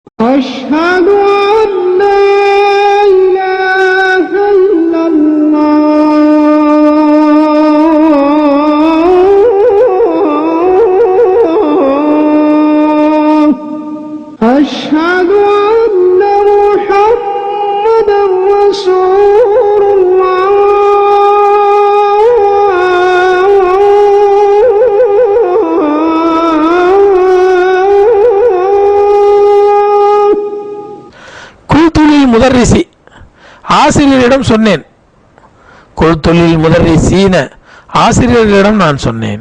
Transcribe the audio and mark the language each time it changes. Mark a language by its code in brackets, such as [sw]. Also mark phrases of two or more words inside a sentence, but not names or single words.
[ar] أشهد أن لا إله إلا الله أشهد أن محمدا رسول الله [ta] முதர்ரிசி ஆசிரியரிடம் சொன்னேன். [ar] قلت للمدرسين [ta] ஆசிரியர்களிடம் நான் சொன்னேன்.